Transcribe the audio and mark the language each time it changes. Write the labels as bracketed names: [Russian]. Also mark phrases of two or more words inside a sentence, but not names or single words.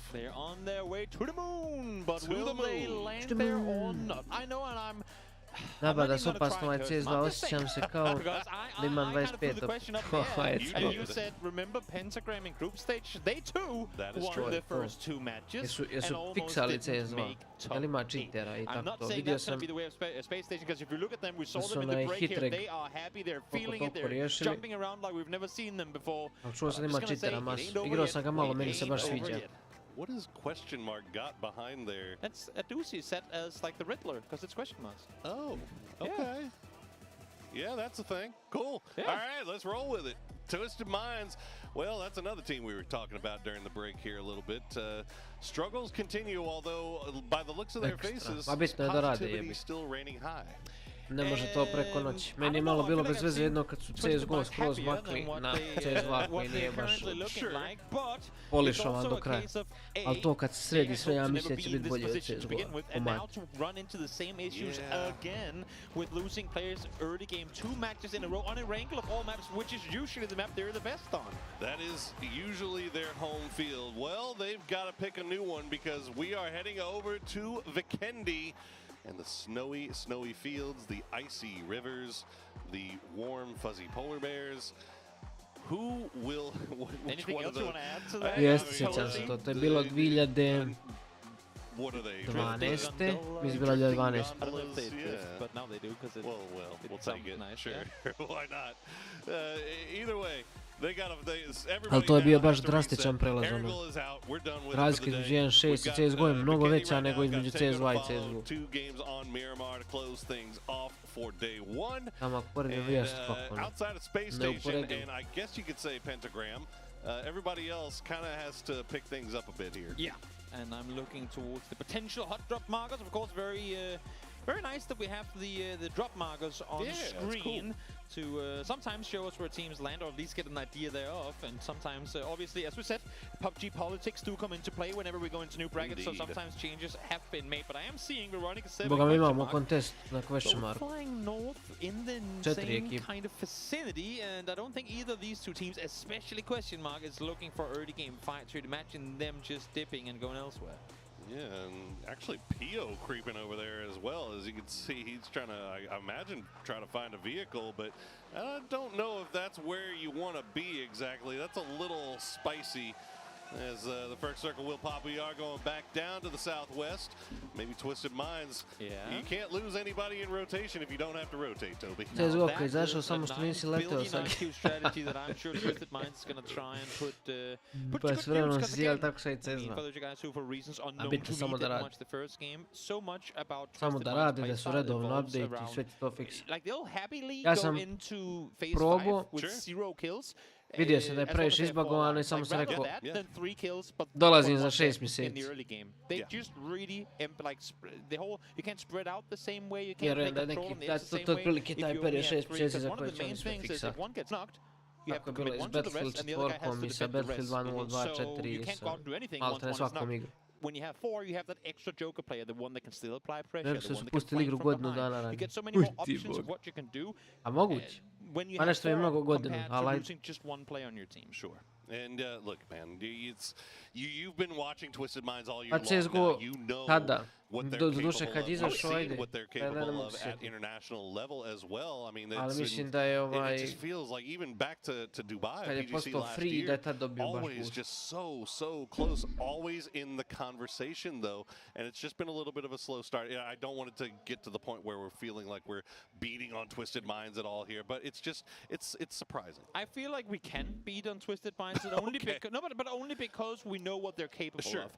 [English] They're on their way to the moon, but will they land there or not? I know, and I'm... [Bosnian] Napada se opasno ovaj CS2, osjećam se kao da imam 25 [English] And you said, remember Pentagram in group stage? They too won the first 2 matches [Bosnian] Jesu fiksali CS2. Jel ima cheatera i tako to? Vidio sam da su onaj hitreg oko toliko riješili. Ali čuo sam da ima cheatera masu. Igrao sam ga malo, meni se baš sviđa. [English] What is question mark got behind there? That's a doozy set as like the Riddler, because it's question marks. Oh, okay. Yeah, that's a thing. Cool. Yeah. All right, let's roll with it. Twisted Minds. Well, that's another team we were talking about during the break here a little bit. Struggles continue, although by the looks of their faces, positivity still reigning high. [Bosnian] Ne može to preko noći. Meni je malo bilo bez veze jedno kad su CSGO skroz makli na CS2 koji nije baš polišovan do kraja. Ali to kad se sredi sve, ja mislim da će biti bolje od CSGO. [English] That is usually their home field. Well, they've got to pick a new one because we are heading over to Vikendi. And the snowy fields, the icy rivers, the warm, fuzzy polar bears. Who will... Anything else you want to add to that? [Bosnian] Jeste, sjećam se to. To je bilo 2012. Mislim bilo 2012. [English] But now they do because we'll take it. Nice, sure. Why not? Either way. [Bosnian] Ali to je bio baš drastičan prelaz. Razlika između 1.6 i CSGO je mnogo veća nego između CS2 i CSGO. Tamo poredim vijest kako ne uporedim. [English] Everybody else kind of has to pick things up a bit here. Yeah, and I'm looking towards the potential hot drop markers. Of course, very nice that we have the drop markers on screen to sometimes show us where teams land, or at least get an idea thereof. And sometimes, obviously, as we said, PUBG politics do come into play whenever we go into new brackets. So sometimes changes have been made. But I am seeing Veronica 7 [Bosnian] Boga mi imamo kontest na [English] question mark. Flying north in the same kind of vicinity, and I don't think either of these two teams, especially question mark, is looking for early game fight. So you'd imagine them just dipping and going elsewhere. Yeah, and actually Pio creeping over there as well. As you can see, he's trying to, I imagine, trying to find a vehicle, but I don't know if that's where you want to be exactly. That's a little spicy. As the first circle will pop, we are going back down to the southwest. Maybe Twisted Minds. Yeah. You can't lose anybody in rotation if you don't have to rotate, Toby. [Bosnian] CSGO kad izašao samo što nisi leteo sad. [English] Strategy that I'm sure Twisted Minds is going to try and put [Bosnian] Pa s vremenom si zijeli tako sad i CS2. A bitno samo da radi. Samo da radi, da su redovno update i sve ti to fiksi. Ja sam probao. Vidio sam da je previše izbagovano i samo sam rekao dolazim za 6 mjeseci. Vjerujem da neki, to je prilike taj period 6 mjeseci za koje ćemo sve fiksati. Tako je bilo i s Battlefield 4 i sa Battlefield 1.0.2.4 i sa maltene svakom igru. [English] when you have 4, you have that extra joker player, the one that can still apply pressure, [Bosnian] Nego [English] the [Bosnian] su [English] one that can [Bosnian] spustili [English] flank [Bosnian] igru [English] from [Bosnian] godinu [English] behind. [Bosnian] dana [English] You [Bosnian] ranije. [English] get so many more options of what you can do. [Bosnian] A moguće. [English] When you [Bosnian] Pa [English] have [Bosnian] nešto je [English] 4 [Bosnian] mnogo godinu, [English] compared to [Bosnian] ali [English] losing just one player on your team. Sure. And look, man, you've been watching Twisted Minds all year [Bosnian] Pa [English] long. [Bosnian] CSGO [English] Now. You know [Bosnian] tada, [English] what they're [Bosnian] doduše [English] capable [Bosnian] kad [English] of. [Bosnian] izašao, [English] You've [Bosnian] ajde, [English] seen what they're [Bosnian] da ne [English] capable [Bosnian] mogu [English] of [Bosnian] se [English] at [Bosnian] sjetiti. [English] international level as well. I mean, [Bosnian] Ali [English] it's [Bosnian] mislim da je [English] it just feels like even back to Dubai, [Bosnian] kad je PGC postao [English] last [Bosnian] free, da je [English] year, [Bosnian] tad dobio baš [English] always [Bosnian] boost. [English] just so close, always in the conversation though, and it's just been a little bit of a slow start. I don't want it to get to the point where we're feeling like we're beating on Twisted Minds at all here, but it's just it's surprising. I feel like we can beat on Twisted Minds, and only but only because we know what they're capable of.